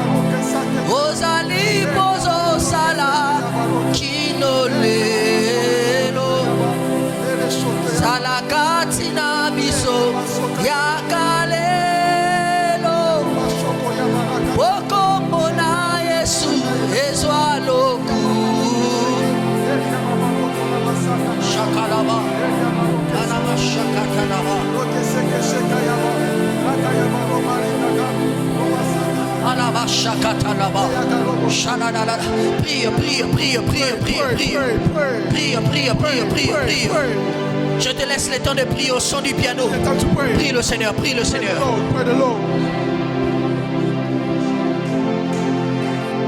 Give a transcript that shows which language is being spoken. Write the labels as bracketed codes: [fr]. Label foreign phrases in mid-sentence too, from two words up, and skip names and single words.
[ln] ozali pozo sala kinolelo salakati na biso yakalelo pokombo na Yesu ezwa lokumu Shakalaba, Kanama Shakatanaba, Alaba Shakatanaba, Shanadala. [fr] Prie, prie, prie, prie, prie, prie, prie, prie, prie, prie, prie. Je te laisse le temps de prier au son du piano. Prie le Seigneur, prie le Seigneur.